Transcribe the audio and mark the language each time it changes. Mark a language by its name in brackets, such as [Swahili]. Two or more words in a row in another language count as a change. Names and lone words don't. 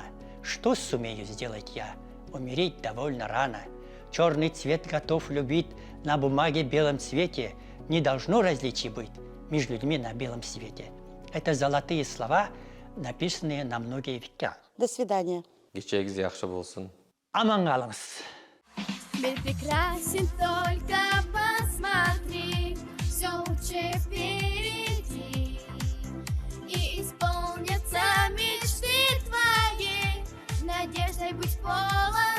[Russian] Что сумею сделать я? Умереть довольно рано. Черный цвет готов любить, на бумаге белом цвете не должно различий быть между людьми на белом свете. Это золотые слова, написанные на многие века. До свидания. [Tatar] Кечегиз яхшы болсын. [Kazakh] Аман қалыңыз. [Russian] Мир прекрасен, только посмотри, все лучше впереди. И исполнятся мечты твои, надеждой будь полон.